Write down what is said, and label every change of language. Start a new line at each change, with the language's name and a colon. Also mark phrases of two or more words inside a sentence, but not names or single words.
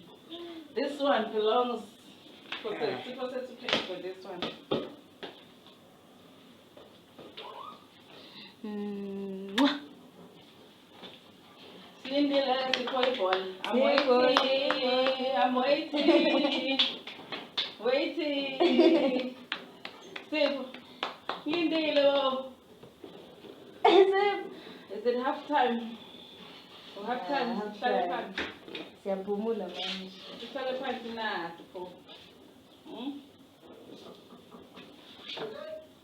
English: This one belongs for Siphosethu to pay for this one. Mwah. See Lindile Siphosethu. I'm waiting. I'm waiting. Waiting. Sipho. Lindile. Is it half time? Or half time? half time.
Zulu: Siyaphumula manje. Sihlale phansi na Sipho.